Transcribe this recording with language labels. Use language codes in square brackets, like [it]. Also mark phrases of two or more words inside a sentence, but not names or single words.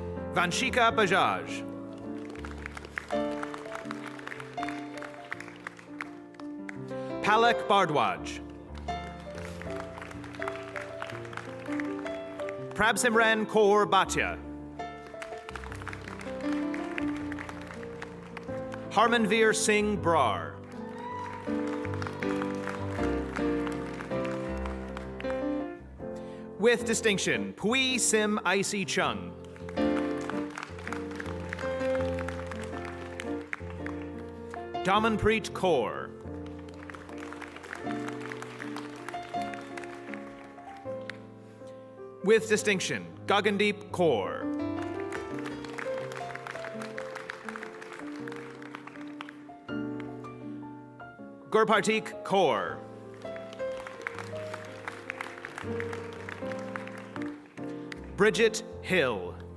[en] Vanshika Bajaj. Palak Bardwaj. Prabsimran Kaur Bhatia. Harmanveer Singh Brar. With distinction, Pui Sim Icy Chung. Damanpreet Kaur. With distinction, Gagandeep Kaur. Gurpartik Kaur. Bridget Hill.